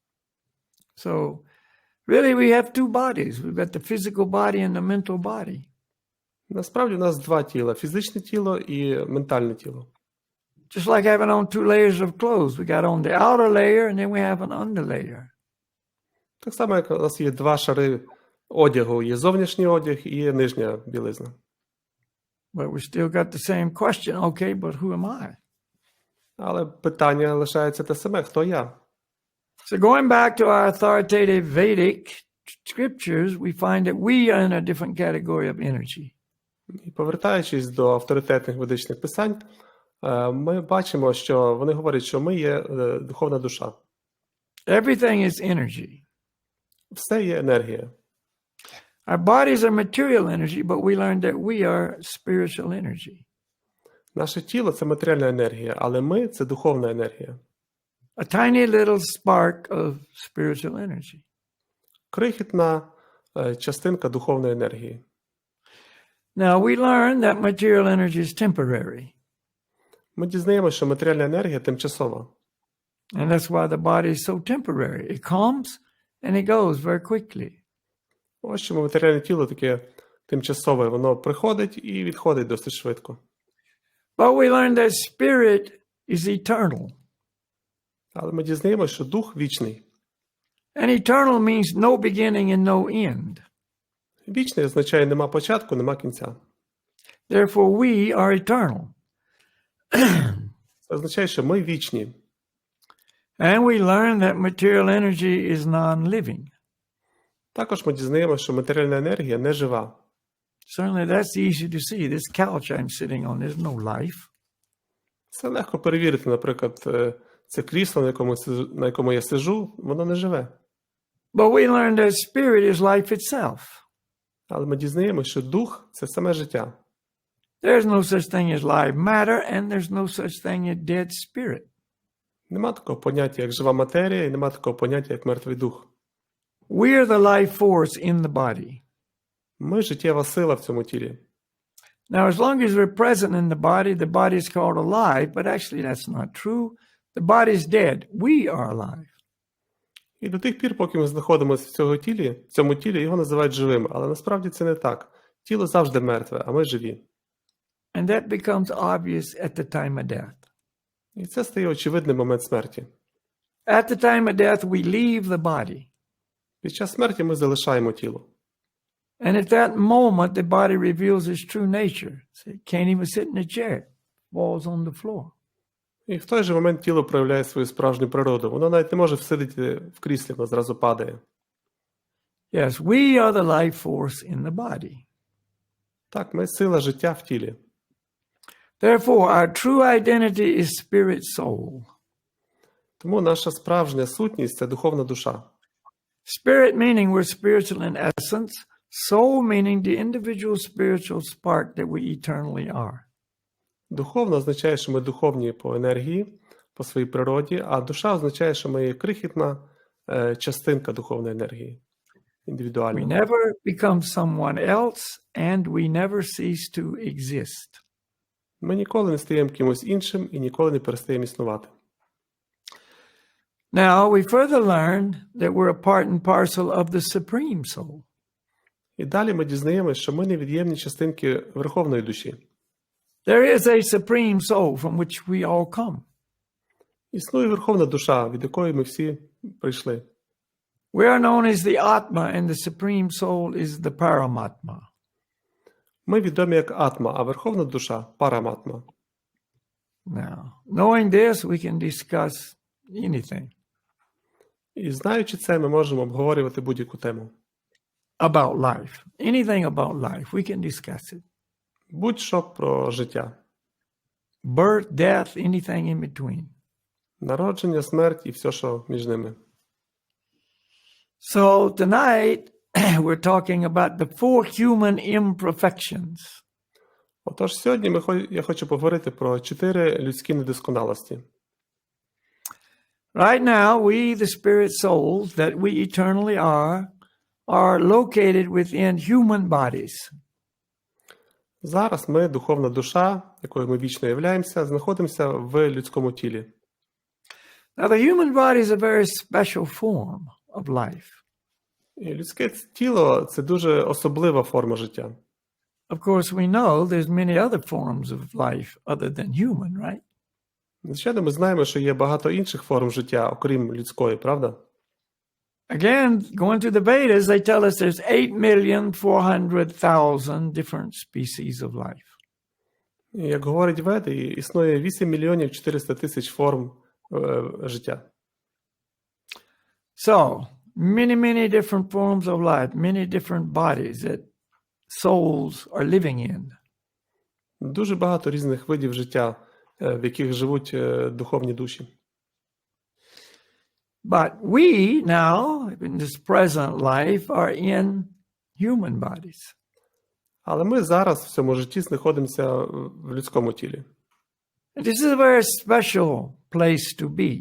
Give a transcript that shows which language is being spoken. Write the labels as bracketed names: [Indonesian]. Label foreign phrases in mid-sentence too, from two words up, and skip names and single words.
[English] So, really we have 2 bodies. We've got the physical body and the mental body. [Ukrainian] Насправді у нас 2 тіла – фізичне тіло і ментальне тіло. [English] Just like having on 2 layers of clothes. We got on the outer layer and then we have an underlayer. [Ukrainian] Так само, як у нас є 2 шари одягу. Є зовнішній одяг і є нижня білизна. [English] But we still got the same question. Okay, but who am I? [Ukrainian] Але питання лишається те саме – хто я? [English] So going back to our authoritative Vedic scriptures, we find that we are in a different category of energy. [Ukrainian] І повертаючись до авторитетних ведичних писань, ми бачимо, що вони говорять, що ми є духовна душа. [English] Everything is energy. [Ukrainian] Все є енергія. [English] Our bodies are material energy, but we learned that we are spiritual energy. [Ukrainian] Наше тіло – це матеріальна енергія, але ми – це духовна енергія. [English] A tiny little spark of spiritual energy. [Ukrainian] Крихітна частинка духовної енергії. [English] Now we learn that material energy is temporary. [Ukrainian] Ми дізнаємося, що матеріальна енергія тимчасова. [English] And that's why the body is so temporary. It comes and it goes very quickly. [Ukrainian] Ось чому матеріальне тіло таке тимчасове. Воно приходить і відходить досить швидко. [English] But we learn that spirit is eternal. [Ukrainian] Але ми дізнаємося, що дух вічний. [English] And eternal means no beginning and no end. [Ukrainian] Вічний означає нема початку, нема кінця. [English] Therefore we are eternal. [Ukrainian] Це означає, що ми вічні. [English] And we learn that material energy is non-living. [Ukrainian] Також ми дізнаємося, що матеріальна енергія не жива. [English] Certainly that's easy to see. This couch I'm sitting on, there's no life. [Ukrainian] Це легко перевірити, наприклад, це крісло, на якому я сиджу, воно не живе. [English] But we learn that spirit is life itself. [Ukrainian] Але ми дізнаємося, що дух – це саме життя. [English] There's no such thing as live matter, and there's no such thing as dead spirit. [Ukrainian] Нема такого поняття, як жива матерія, і нема такого поняття, як мертвий дух. [English] We are the life force in the body. [Ukrainian] Ми – життєва сила в цьому тілі. [English] Now, as long as we're present in the body is called alive, but actually that's not true. The body is dead. We are alive. [Ukrainian] І до тих пір, поки ми знаходимося в цьому тілі, його називають живим. Але насправді це не так. Тіло завжди мертве, а ми живі. [English] And that becomes obvious at the time of death. [Ukrainian] І це стає очевидним в момент смерті. [English] At the time of death, we leave the body. [Ukrainian] Під час смерті ми залишаємо тіло. [English] And at that moment, the body reveals its true nature. So it can't even sit in a chair, falls on the floor. [Ukrainian] І в той же момент тіло проявляє свою справжню природу. Воно навіть не може всидіти в кріслі, воно зразу падає. [English] Yes, we are the life force in the body. [Ukrainian] Так, ми сила життя в тілі. [English] Therefore, our true identity is spirit soul. [Ukrainian] Тому наша справжня сутність – це духовна душа. [English] Spirit meaning we're spiritual in essence. Soul meaning the individual spiritual spark that we eternally are. [Ukrainian] Духовно означає, що ми духовні по енергії, по своїй природі, а душа означає, що ми є крихітна частинка духовної енергії, [English] We [Ukrainian] індивідуальна. [English] never become someone else, and we never cease to exist. [Ukrainian] Ми ніколи не стаємо кимось іншим і ніколи не перестаємо існувати. [English] Now, we further learn that we're a part and parcel of the Supreme Soul. [Ukrainian] І далі ми дізнаємося, що ми невід'ємні частинки Верховної душі. [English] There is a Supreme Soul from which we all come. [Ukrainian] Існує Верховна душа, від якої ми всі прийшли. [English] We are known as the Atma, and the Supreme Soul is the Paramatma. [Ukrainian] Ми відомі як Атма, а Верховна душа – Параматма. [English] Now, knowing this, we can discuss anything [Ukrainian] І знаючи це, ми можемо обговорювати будь-яку тему. [English] about life. Anything about life, we can discuss it. [Ukrainian] Будь-що про життя. [English] Birth, death, anything in between. [Ukrainian] Народження, смерть і все, що між ними. [English] So tonight, we're talking about the four human imperfections. [Ukrainian] Отож, сьогодні я хочу поговорити про 4 людські недосконалості. [English] Right now, we, the spirit souls that we eternally are located within human bodies. [Ukrainian] Зараз ми, духовна душа, якою ми вічно являємося, знаходимося в людському тілі. [English] Now, the human body is a very special form of life. [Ukrainian] І людське тіло – це дуже особлива форма життя. [English] Of course, we know there's many other forms of life other than human, right? [Ukrainian] Звичайно, ми знаємо, що є багато інших форм життя, окрім людської, правда? [English] Again, going to the Vedas, they tell us there's 8,400,000 different species of life. [Ukrainian] І, як говорять Веди, існує 8 мільйонів 400 тисяч форм життя. [English] So, many different forms of life, many different bodies that souls are living in. [Ukrainian] Дуже багато різних видів життя, в яких живуть духовні душі. [English] But we now, in this present life, are in human bodies. [Ukrainian] Але ми зараз в цьому житті знаходимося в людському тілі. [English] And this is a very special place to be.